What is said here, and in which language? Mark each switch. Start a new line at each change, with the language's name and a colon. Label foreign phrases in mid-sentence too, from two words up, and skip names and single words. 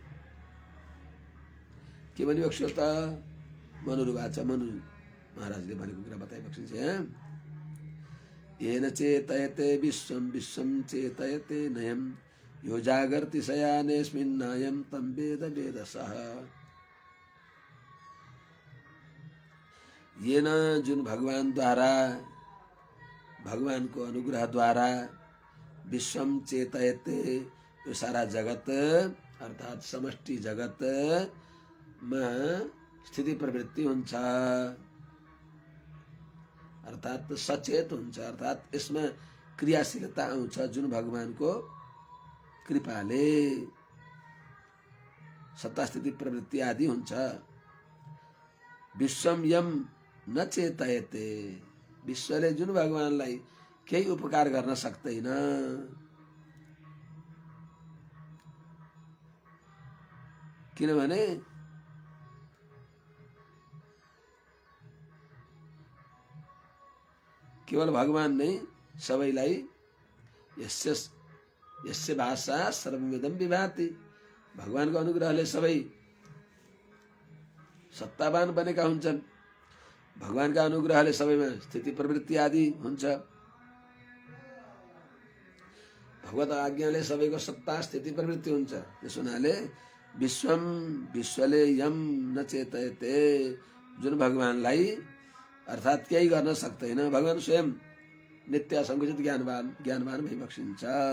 Nepali: के भनी बक्सियो त? मनुरुवाच, मनु महाराजले भनेको कुरा बताइ बक्सिन्छ।
Sanskrit: येन चेतयते विश्वं विश्वं चेतयते नयं यो जागर्ति शयानेऽस्मिन् नायं तं वेद वेदसः।
Nepali: येन जुन भगवान द्वारा, भगवानको अनुग्रह द्वारा विश्वम चेतयते यो सारा जगत अर्थात समष्टि जगत मा स्थिति प्रवृत्ति हुन्छ, अर्थात सचेत हुन्छ, अर्थात यसमा क्रियाशीलता आउँछ जुन भगवानको कृपाले सत्ता स्थिति प्रवृत्ति आदि हुन्छ।
Sanskrit: विश्वम यम न चेतयते,
Nepali: विश्वले जुन भगवानलाई केही उपकार गर्न सक्दैन, किनभने केवल भगवान नै सबैलाई
Sanskrit: यस्य भाषा सर्वमिदं विभाति,
Nepali: भगवानको अनुग्रहले सबै सत्तावान बनेका हुन्छन्, भगवानका अनुग्रहले सबैमा स्थिति प्रवृत्ति आदि हुन्छ, भगवत आज्ञाले सबैको सत्ता स्थिति प्रवृत्ति हुन्छ। त्यस हुनाले विश्वम विश्वले
Sanskrit: यम न चेतयते,
Nepali: जुन भगवानलाई अर्थात केही गर्न सक्दैन, भगवान स्वयं नित्य असंकुचित ज्ञानवान भई बक्सिन्छ।